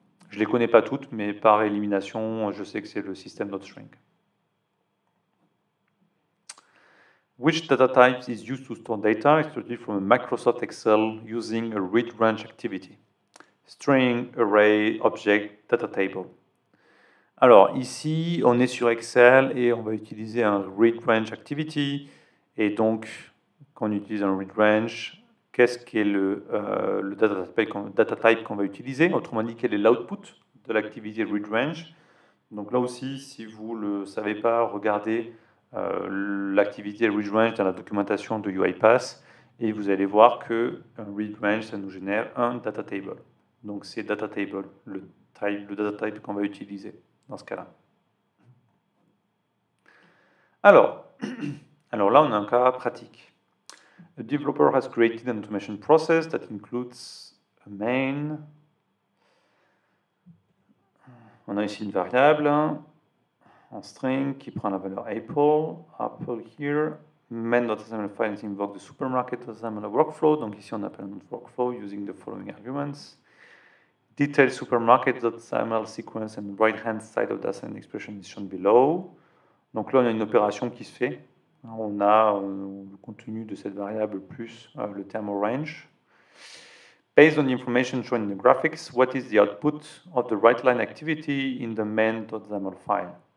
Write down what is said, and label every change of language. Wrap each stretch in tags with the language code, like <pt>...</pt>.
<fr>Je les connais pas toutes, mais par élimination, je sais que c'est le system.string.</fr> <en>Which data type is used to store data extracted from a Microsoft Excel using a read range activity?</en> <fr>String, array, object, data table. Alors ici, on est sur Excel et on va utiliser un read range activity. Et donc, quand on utilise un read range, qu'est-ce qui est le data type qu'on va utiliser? Autrement dit, quel est l'output de l'activité read range? Donc là aussi, si vous ne le savez pas, regardez l'activité read range dans la documentation de UiPath et vous allez voir que un read range, ça nous génère un data table. Donc c'est data table, le data type qu'on va utiliser dans ce cas-là. Alors là, on a un cas pratique.</fr> <en>A developer has created an automation process that includes a main.</en> <fr>On a ici une variable en string qui prend la valeur Apple here.</fr> <en>Main.xml file invoke the supermarket.xml workflow.</en> <fr>Donc ici, on appelle notre workflow</fr> <en>using the following arguments. Detailed supermarket.xml sequence and right-hand side of the assigned expression is shown below.</en> <fr>Donc là, on a une opération qui se fait. On a le contenu de cette variable plus le terme range.</fr> <en>Based on the information shown in the graphics, what is the output of the write-line activity in the main.xml file?</en>